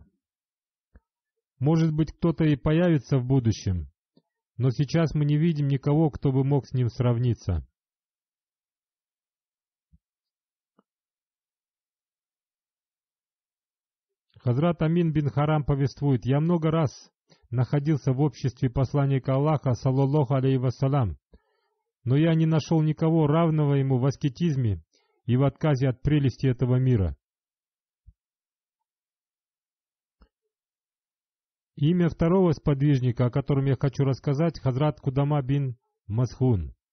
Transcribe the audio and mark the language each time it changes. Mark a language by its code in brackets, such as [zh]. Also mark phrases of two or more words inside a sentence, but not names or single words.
[ru] Может быть, кто-то и появится в будущем, но сейчас мы не видим никого, кто бы мог с ним сравниться. Хазрат Амин бин Харам повествует: я много раз находился в обществе посланника Аллаха, [ar] صلى الله عليه وسلم, [ru] но я не нашел никого равного ему в аскетизме и в отказе от прелести этого мира. Имя второго сподвижника, о котором я хочу рассказать, Хазрат Кудама бин Масхун.